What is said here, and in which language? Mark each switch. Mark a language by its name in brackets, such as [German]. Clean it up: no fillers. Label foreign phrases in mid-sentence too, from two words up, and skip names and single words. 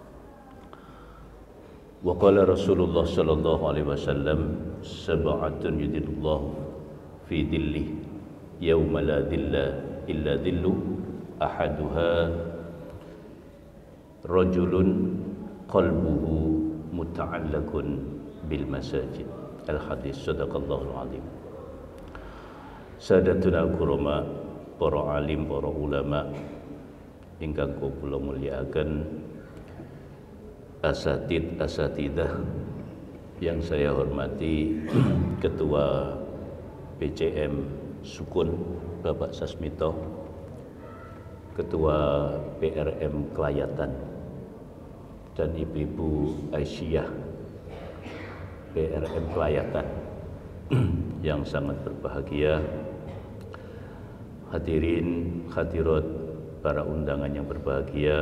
[Arabic] وقال رسول الله صلى الله عليه وسلم سبعة يظلهم الله في ظله يوم لا ظل إلا ظله أحدها رجل قلبه معلق بالمساجد. الحديث صدق الله العظيم سادتنا الكرام, [Javanese] para alim, para ulama ingkang kula mulyakaken, [Indonesian] asatidah yang saya hormati, Ketua PCM Sukun Bapak Sasmito, Ketua PRM Kelayatan, dan Ibu-ibu Aisyah PRM Kelayatan yang sangat berbahagia, hadirin hadirat para undangan yang berbahagia.